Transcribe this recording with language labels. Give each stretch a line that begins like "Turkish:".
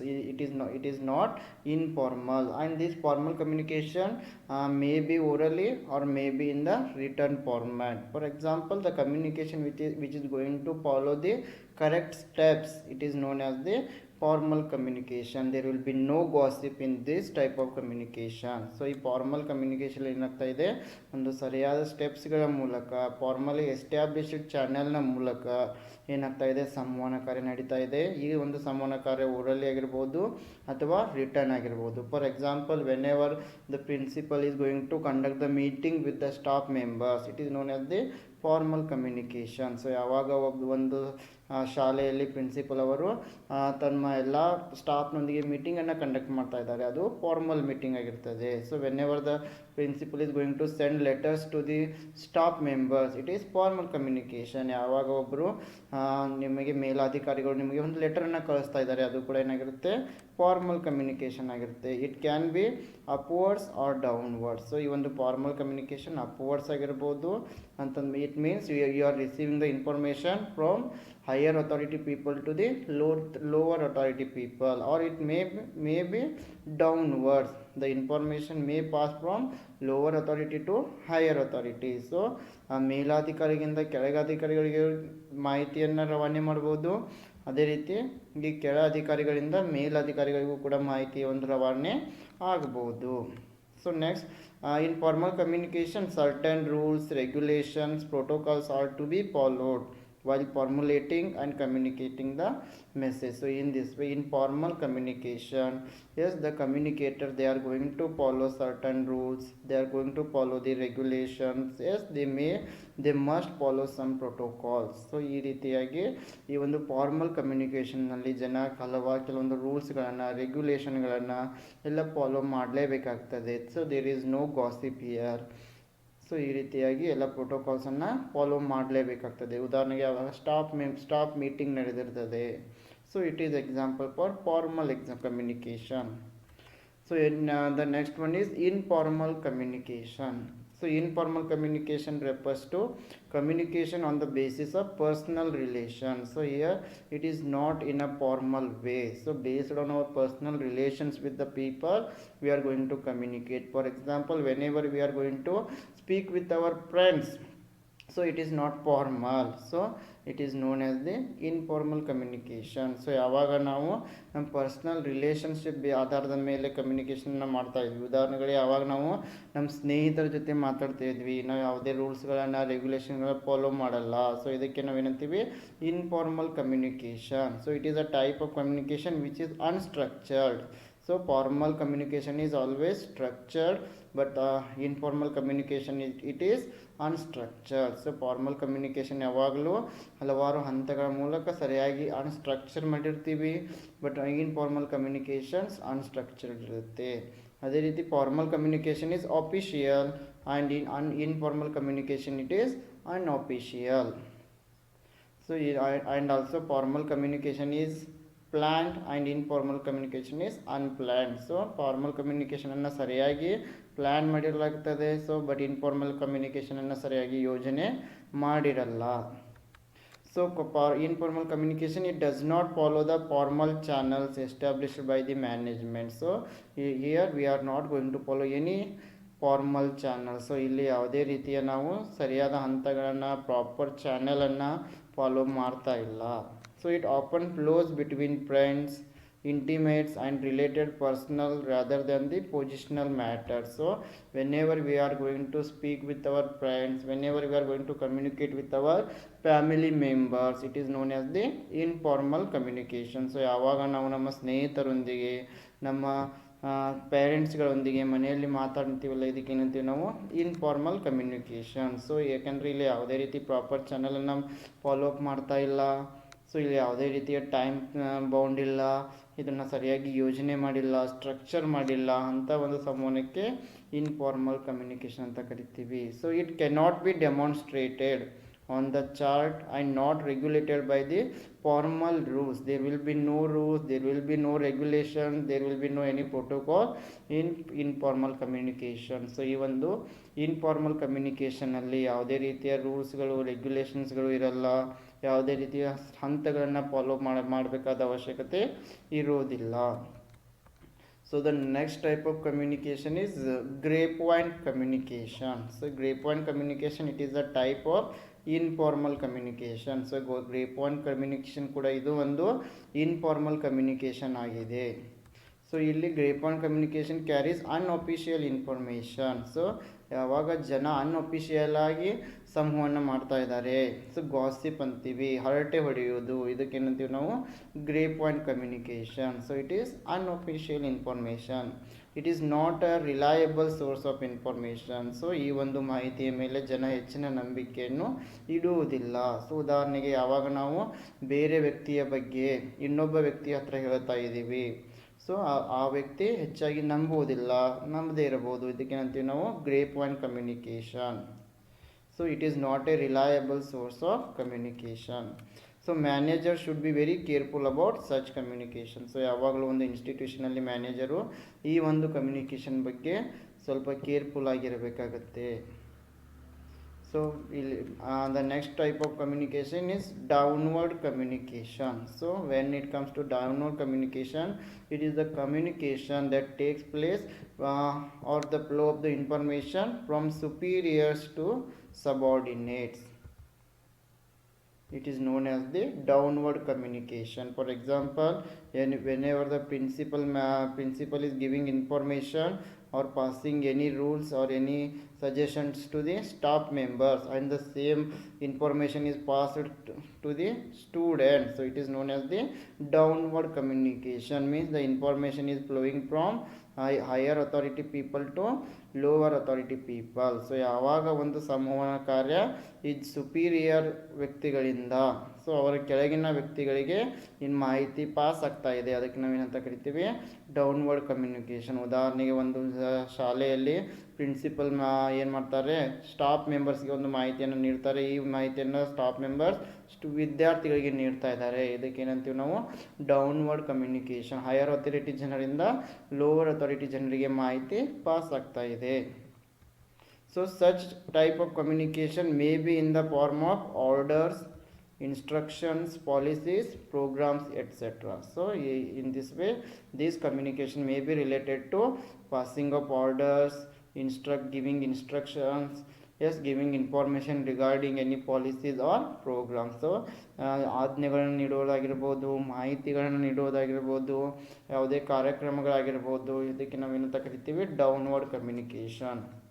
English: It is not informal, and this formal communication may be orally or may be in the written format. For example, the communication which is going to follow the correct steps, it is known as the formal communication. There will be no gossip in this type of communication.
Kannada: So ಈ formal communication ಏನಾಗ್ತಾ ಇದೆ, ಒಂದು ಸರಿಯಾದ ಸ್ಟೆಪ್ಸ್ಗಳ ಮೂಲಕ formally established ಚಾನೆಲ್ನ ಮೂಲಕ ಏನಾಗ್ತಾ ಇದೆ, ಸಂವಹನ ಕಾರ್ಯ ನಡೀತಾ ಇದೆ. ಈ ಒಂದು ಸಂವಹನ ಕಾರ್ಯ ಓರಲಿ ಆಗಿರ್ಬೋದು ಅಥವಾ ರಿಟರ್ನ್ ಆಗಿರ್ಬೋದು.
English: For example, whenever the principal is going to conduct the meeting with the staff members, it is known as the formal communication.
Kannada: So ಯಾವಾಗ ಒಂದು ಶಾಲೆಯಲ್ಲಿ ಪ್ರಿನ್ಸಿಪಲ್ ಅವರು ತಮ್ಮ ಎಲ್ಲ ಸ್ಟಾಫ್ನೊಂದಿಗೆ ಮೀಟಿಂಗನ್ನು ಕಂಡಕ್ಟ್ ಮಾಡ್ತಾ ಇದ್ದಾರೆ, ಅದು ಫಾರ್ಮಲ್ ಮೀಟಿಂಗ್ ಆಗಿರ್ತದೆ.
English: So whenever the principal is going to send letters to the staff members, it is formal communication.
Kannada: ಯಾವಾಗ ಒಬ್ಬರು ನಿಮಗೆ ಮೇಲಾಧಿಕಾರಿಗಳು ನಿಮಗೆ ಒಂದು ಲೆಟರನ್ನು ಕಳಿಸ್ತಾ ಇದ್ದಾರೆ, ಅದು ಕೂಡ ಏನಾಗಿರುತ್ತೆ, ಫಾರ್ಮಲ್ ಕಮ್ಯುನಿಕೇಷನ್ ಆಗಿರುತ್ತೆ.
English: It can be upwards or downwards.
Kannada: So ಈ ಒಂದು ಫಾರ್ಮಲ್ ಕಮ್ಯುನಿಕೇಷನ್ ಅಪ್ವರ್ಡ್ಸ್ ಆಗಿರ್ಬೋದು ಅಂತಂದು,
English: It means you are receiving the information from higher authority people to the lower authority people, or it may be downwards. The information may pass from lower authority to higher authority.
Kannada: So ಮೇಲಾಧಿಕಾರಿಗಿಂತ ಕೆಳಗಾಧಿಕಾರಿಗಳಿಗೆ ಮಾಹಿತಿಯನ್ನು ರವಾನೆ ಮಾಡ್ಬೋದು. ಅದೇ ರೀತಿ ಈ ಕೆಳ ಅಧಿಕಾರಿಗಳಿಂದ ಮೇಲಾಧಿಕಾರಿಗಳಿಗೂ ಕೂಡ ಮಾಹಿತಿ ಒಂದು ರವಾನೆ ಆಗ್ಬೋದು.
English: So next, in formal communication, certain rules, regulations, protocols are to be followed while formulating and communicating the message. So in this way, in formal communication, yes, the communicator, they are going to follow certain rules, they are going to follow the regulations, yes, they must follow some protocols.
Kannada: So ಈ ರೀತಿಯಾಗಿ ಈ ಒಂದು formal ಕಮ್ಯುನಿಕೇಷನ್ನಲ್ಲಿ ಜನ ಕೆಲವೊಂದು ರೂಲ್ಸ್ಗಳನ್ನು, ರೆಗ್ಯುಲೇಷನ್ಗಳನ್ನು ಎಲ್ಲ follow ಮಾಡಲೇಬೇಕಾಗ್ತದೆ.
English: So there is no gossip here.
Kannada: So ಈ ರೀತಿಯಾಗಿ ಎಲ್ಲ ಪ್ರೋಟೋಕಾಲ್ಸನ್ನು ಫಾಲೋ ಮಾಡಲೇಬೇಕಾಗ್ತದೆ. ಉದಾಹರಣೆಗೆ staff meeting ನಡೆದಿರ್ತದೆ.
English: So it is example for formal communication. So the next one is informal communication. So informal communication refers to communication on the basis of personal relations. So here it is not in a formal way. So based on our personal relations with the people, we are going to communicate. For example, whenever we are going to speak with our friends, so it is not formal. So it is known as the informal communication.
Kannada: So ಯಾವಾಗ ನಾವು ನಮ್ಮ personal relationship ಆಧಾರದ ಮೇಲೆ ಕಮ್ಯುನಿಕೇಷನ್ನ ಮಾಡ್ತಾ ಇದ್ವಿ. ಉದಾಹರಣೆಗಳು, ಯಾವಾಗ ನಾವು ನಮ್ಮ ಸ್ನೇಹಿತರ ಜೊತೆ ಮಾತಾಡ್ತಾ ಇದ್ವಿ, ನಾವು ಯಾವುದೇ ರೂಲ್ಸ್ಗಳನ್ನು, ರೆಗ್ಯುಲೇಷನ್ಗಳನ್ನ ಫಾಲೋ ಮಾಡಲ್ಲ. ಸೊ ಇದಕ್ಕೆ ನಾವೇನಂತೀವಿ, informal communication.
English: So it is a type of communication which is unstructured. So formal communication is always structured, but informal communication it is unstructured.
Kannada: So formal communication ಯಾವಾಗಲೂ ಹಲವಾರು ಹಂತಗಳ ಮೂಲಕ ಸರಿಯಾಗಿ ಅನ್ಸ್ಟ್ರಕ್ಚರ್ ಮಾಡಿರ್ತೀವಿ,
English: but informal communications unstructured
Kannada: ಇರುತ್ತೆ.
English: ಅದೇ ರೀತಿ formal communication is official and informal communication it is unofficial. So and also formal communication is planned and informal communication is unplanned.
Kannada: So formal communication ಅನ್ನು ಸರಿಯಾಗಿ plan ಮಾಡಿರಲಾಗ್ತದೆ. So but informal communication ಅನ್ನು ಸರಿಯಾಗಿ ಯೋಜನೆ ಮಾಡಿರಲ್ಲ.
English: So informal communication, it does not follow the formal channels established by the management. So here we are not going to follow any formal channel.
Kannada: So ಇಲ್ಲಿ ಯಾವುದೇ ರೀತಿಯ ನಾವು ಸರಿಯಾದ ಹಂತಗಳನ್ನು, ಪ್ರಾಪರ್ ಚಾನಲನ್ನು ಫಾಲೋ ಮಾಡ್ತಾ ಇಲ್ಲ. So it often flows between friends, intimates and related personal rather than the positional matter. So whenever we are going to speak with our friends, whenever we are going to communicate with our family members, it is known as the informal communication. So ಯಾವಾಗ ನಾವು ನಮ್ಮ ಸ್ನೇಹಿತರೊಂದಿಗೆ ನಮ್ಮ ಪೇರೆಂಟ್ಸ್ಗಳೊಂದಿಗೆ ಮನೆಯಲ್ಲಿ ಮಾತಾಡ್ತೀವಲ್ಲ, ಇದಕ್ಕೆ ಏನಂತೀವಿ ನಾವು informal communication. So ಯಾಕಂದರೆ ಇಲ್ಲಿ ಯಾವುದೇ ರೀತಿ ಪ್ರಾಪರ್ ಚಾನಲನ್ನು ಫಾಲೋ ಅಪ್ ಮಾಡ್ತಾ ಇಲ್ಲ. ಸೊ ಇಲ್ಲಿ ಯಾವುದೇ ರೀತಿಯ ಟೈಮ್ ಬೌಂಡ್ ಇಲ್ಲ, ಇದನ್ನು ಸರಿಯಾಗಿ ಯೋಜನೆ ಮಾಡಿಲ್ಲ, ಸ್ಟ್ರಕ್ಚರ್ ಮಾಡಿಲ್ಲ ಅಂತ ಒಂದು ಸಂವಹನಕ್ಕೆ ಇನ್ಫಾರ್ಮಲ್ ಕಮ್ಯುನಿಕೇಷನ್ ಅಂತ ಕರಿತೀವಿ.
English: So it cannot be demonstrated on the chart and not regulated by the formal rules. There will be no rules, there will be no regulation, there will be no any protocol in informal communication.
Kannada: So ಈ ಒಂದು informal ಕಮ್ಯುನಿಕೇಷನಲ್ಲಿ ಯಾವುದೇ ರೀತಿಯ ರೂಲ್ಸ್ಗಳು ರೆಗ್ಯುಲೇಷನ್ಸ್ಗಳು ಇರಲ್ಲ, ಯಾವುದೇ ರೀತಿಯ ಹಂತಗಳನ್ನು follow ಮಾಡಬೇಕಾದ ಅವಶ್ಯಕತೆ ಇರೋದಿಲ್ಲ.
English: So the next type of communication is grapevine communication. So grapevine communication, it is a type of informal communication.
Kannada: So grapevine communication ಕೂಡ ಇದು ಒಂದು informal communication ಆಗಿದೆ.
English: So ಇಲ್ಲಿ grapevine communication carries unofficial information.
Kannada: So ಯಾವಾಗ ಜನ ಅನ್ಅಫಿಷಿಯಲ್ ಆಗಿ ಸಂವಹನ ಮಾಡ್ತಾ ಇದ್ದಾರೆ, ಸೊ ಗಾಸಿಪ್ ಅಂತೀವಿ, ಹರಟೆ ಹೊಡೆಯೋದು, ಇದಕ್ಕೇನಂತೀವಿ ನಾವು ಗ್ರೇಪ್ವೈನ್ communication.
English: So it is unofficial information, it is not a reliable source of information.
Kannada: So ಈ ಒಂದು ಮಾಹಿತಿಯ ಮೇಲೆ ಜನ ಹೆಚ್ಚಿನ ನಂಬಿಕೆಯನ್ನು ಇಡುವುದಿಲ್ಲ. ಸೊ ಉದಾಹರಣೆಗೆ ಯಾವಾಗ ನಾವು ಬೇರೆ ವ್ಯಕ್ತಿಯ ಬಗ್ಗೆ ಇನ್ನೊಬ್ಬ ವ್ಯಕ್ತಿಯ ಹತ್ರ ಹೇಳ್ತಾ ಇದ್ದೀವಿ, ಸೊ ಆ ವ್ಯಕ್ತಿ ಹೆಚ್ಚಾಗಿ ನಂಬದೇ ಇರಬಹುದು, ಇದಕ್ಕೇನಂತೀವಿ ನಾವು ಗ್ರೇಪ್ವೈನ್ communication.
English: So it is not a reliable source of communication. So manager should be very careful about such communication.
Kannada: So ಯಾವಾಗಲೂ ಒಂದು ಇನ್ಸ್ಟಿಟ್ಯೂಷನಲ್ಲಿ ಮ್ಯಾನೇಜರು ಈ ಒಂದು ಕಮ್ಯುನಿಕೇಷನ್ ಬಗ್ಗೆ ಸ್ವಲ್ಪ careful ಆಗಿರಬೇಕಾಗತ್ತೆ.
English: So the next type of communication is downward communication. So when it comes to downward communication, it is the communication that takes place or the flow of the information from superiors to subordinates. It is known as the downward communication. For example, whenever the principal is giving information or passing any rules or any suggestions to the staff members, and the same information is passed to the students, so it is known as the downward communication. Means the information is flowing from higher authority people to lower authority people.
Kannada: So ಯಾವಾಗ ಒಂದು ಸಂವಹನ ಕಾರ್ಯ ಈ superior ವ್ಯಕ್ತಿಗಳಿಂದ so ಅವರ ಕೆಳಗಿನ ವ್ಯಕ್ತಿಗಳಿಗೆ ಇನ್ನು ಮಾಹಿತಿ ಪಾಸ್ ಆಗ್ತಾ ಇದೆ, ಅದಕ್ಕೆ ನಾವೇನಂತ ಕರಿತೀವಿ ಡೌನ್ವರ್ಡ್ ಕಮ್ಯುನಿಕೇಷನ್. ಉದಾಹರಣೆಗೆ ಒಂದು ಶಾಲೆಯಲ್ಲಿ ಪ್ರಿನ್ಸಿಪಲ್ ಏನು ಮಾಡ್ತಾರೆ, ಸ್ಟಾಫ್ ಮೆಂಬರ್ಸ್ಗೆ ಒಂದು ಮಾಹಿತಿಯನ್ನು ನೀಡ್ತಾರೆ. ಈ ಮಾಹಿತಿಯನ್ನು ಸ್ಟಾಫ್ ಮೆಂಬರ್ಸ್ ವಿದ್ಯಾರ್ಥಿಗಳಿಗೆ ನೀಡ್ತಾ ಇದ್ದಾರೆ, ಇದಕ್ಕೇನಂತೀವಿ ನಾವು ಡೌನ್ವರ್ಡ್ ಕಮ್ಯುನಿಕೇಷನ್. ಹೈಯರ್ ಅಥಾರಿಟಿ ಜನರಿಂದ ಲೋವರ್ ಅಥಾರಿಟಿ ಜನರಿಗೆ ಮಾಹಿತಿ ಪಾಸ್ ಆಗ್ತಾ ಇದೆ.
English: So such type of communication may be in the form of orders, instructions, policies, programs, etc. So in this way this communication may be related to passing of orders, giving instructions, yes, giving information regarding any policies or programs.
Kannada: So ಆಜ್ಞೆಗಳನ್ನು ನೀಡೋದಾಗಿರ್ಬೋದು, ಮಾಹಿತಿಗಳನ್ನು ನೀಡೋದಾಗಿರ್ಬೋದು, ಯಾವುದೇ ಕಾರ್ಯಕ್ರಮಗಳಾಗಿರ್ಬೋದು, ಇದಕ್ಕೆ ನಾವೇನಂತ ಕರಿತೀವಿ downward communication.